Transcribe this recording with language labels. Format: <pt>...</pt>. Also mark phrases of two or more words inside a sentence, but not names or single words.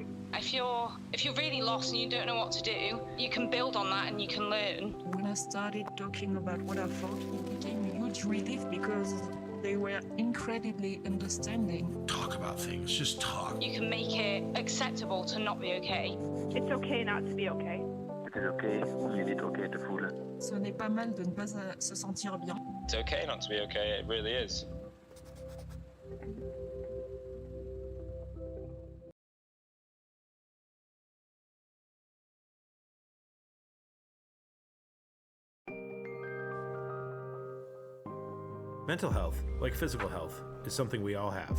<en>If you're really lost and you don't know what to do, you can build on that and you can learn. When I started talking about what I felt, it became a huge relief because they were incredibly understanding. Talk about things, just talk. You can make it acceptable to not be okay. It's okay not to be okay.</en> <nl>Het is oké om je niet oké te voelen.</nl> <fr>Ce n'est pas mal de ne pas se sentir bien.</fr> <en>It's okay not to be okay, it really is. Mental health, like physical health, is something we all have.</en>